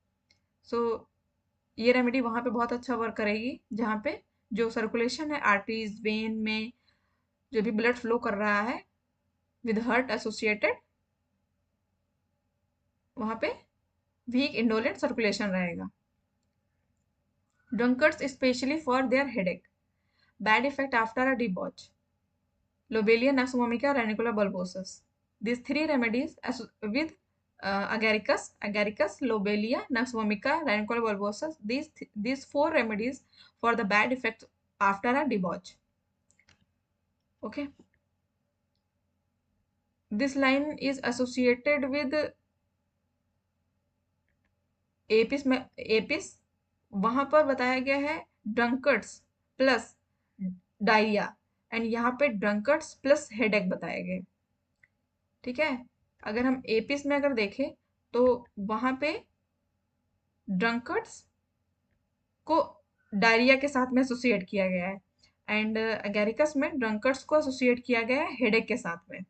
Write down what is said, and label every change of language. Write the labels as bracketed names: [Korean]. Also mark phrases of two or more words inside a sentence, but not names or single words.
[Hindi] सो ये रेमेडी वहाँ पे बहुत अच्छा वर्क करेगी जहाँ पे जो सर्कुलेशन है [English] arteries vein [Hindi] में जो भी [English] blood flow [Hindi] कर रहा है [English] with heart associated, [Hindi] वहाँ पे [English] weak indolent circulation [Hindi] रहेगा। [English] drunkards specially for their headache, bad effect after a debauch, lobelia nux vomica ranunculus bulbosus. These three remedies with agaricus, lobelia, nux vomica, ranunculus bulbosus. These four remedies for the bad effects after a debauch. Okay. This line is associated with [Hindi] एपिस में एपिस, वहां पर बताया गया है [English] drunkards plus diarrhea and [Hindi] यहाँ पे [English] drunkards plus headache [Hindi] बताए गए। ठीक है, अगर हम एपिस में अगर देखें तो वहां पे ड्रंकर्ड्स को डायरिया के साथ में एसोसिएट किया गया है एंड अगेरिकस में ड्रंकर्ड्स को एसोसिएट किया गया है हेडेक के साथ में।